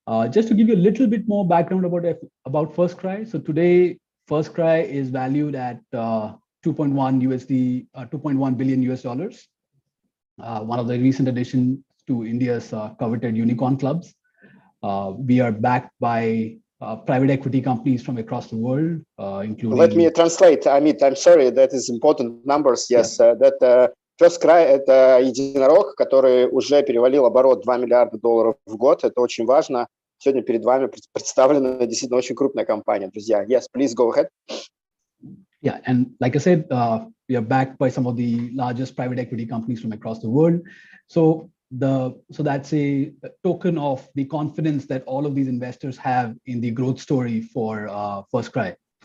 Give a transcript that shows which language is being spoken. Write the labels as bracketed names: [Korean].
[English] Just to give you a little bit more background about Firstcry. So today, Firstcry is valued at 2.1 billion US dollars. One of the recent additions to India's coveted unicorn clubs. We are backed by private equity companies from across the world, including... Let me translate, Amit, I'm sorry, that is important numbers, yes. Yeah. [Russian] That Firstcry – это единорог, который уже перевалил оборот $2 миллиарда в год, это очень важно. Сегодня перед вами представлена действительно очень крупная компания, друзья. [English] Yes, please go ahead. Yeah, and like I said, we are backed by some of the largest private equity companies from across the world. So that's a token of the confidence that all of these investors have in the growth story for Firstcry.